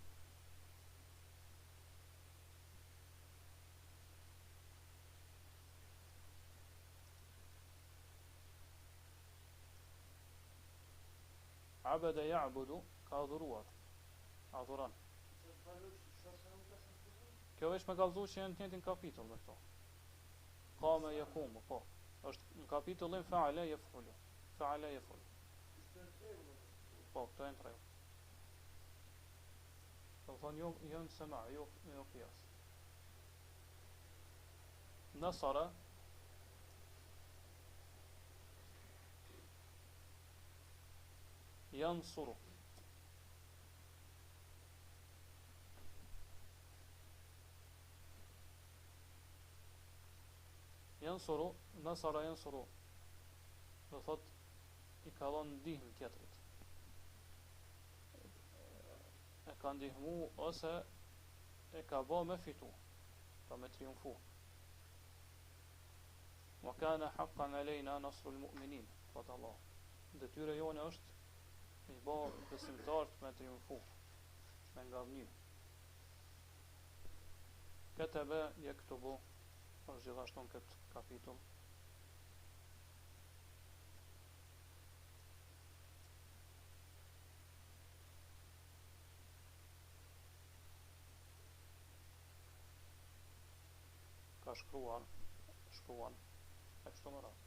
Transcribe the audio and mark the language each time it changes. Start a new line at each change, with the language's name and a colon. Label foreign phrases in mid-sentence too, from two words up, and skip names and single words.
Arabic: عبد يعبد
Albanian: ka adhuruar. Adhuron. Kjo veç me kallëzu që janë të njëjtin kapitull me këto.
Arabic: قام يقوم,
Albanian: po. Është në kapitullin
Arabic: فعل يفعل. فعل يفعل.
Albanian: Po, këto janë tre. Do thonë jo në sema, jo qiyas.
Arabic: نصر ينصر. ينصر، نصر ينصر.
Albanian: Do thot i ka dhënë ndihmë tjetrit. E ka ndihmu ose e ka bë me fitu, pa me triumfu.
Arabic: وكان حقا علينا نصر المؤمنين.
Albanian: Thot Allah. Detyra jone është i bë besimtarët me triumfu, me ngavny.
Arabic: كتب يكتب,
Albanian: është gjithashtu në këtë kapitull. Ka shkruan, e kështu më radhë.